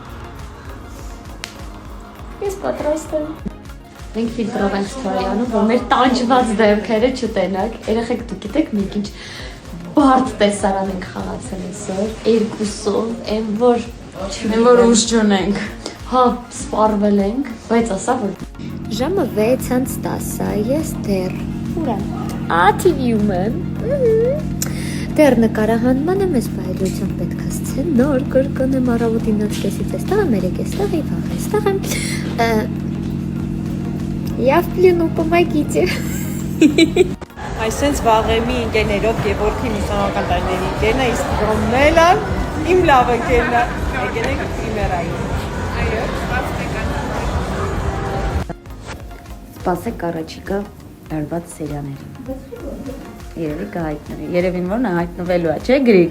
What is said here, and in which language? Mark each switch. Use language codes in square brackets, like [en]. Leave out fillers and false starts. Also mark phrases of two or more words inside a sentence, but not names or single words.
[hy] Ես պատրաստ եմ։ Մենք ֆիլտրով ենք ստորյանում, որ մեր տանջված դեմքերը չտենակ։ Երեխեք դուք գիտեք մենք ինչ բարդ տեսարան ենք խաղացել այսօր, երկուսով, այն որ ուժ չունենք։ Հա, սպառվել ենք, բայց ասա որ ժամը 6:10 է, ես դեռ ուր եմ։ TV-ում եմ։ Դեռ նկարահանմանը մեզ բայլությամբ պետք է սցեն նոր կրկնեմ առավոտին 9:30-ից էստեղ եմ, 3 էստեղ եմ, վաղ էստեղ եմ։ [ru] Я в плену, помогите։ [hy] Այսենց վաղեմի ընկերներով Գևորգի մուսանական տարիների ընկերն է, իսկ Ռոմելը իմ լավ ընկերն է։ Եկեք պրիմերային։ Այո, Սպասեք առաջիկա արված սերիաներին։ Երևի կհայտնվի։ Երևին որ նա հայտնվելու է, չէ՞ Գրիգ։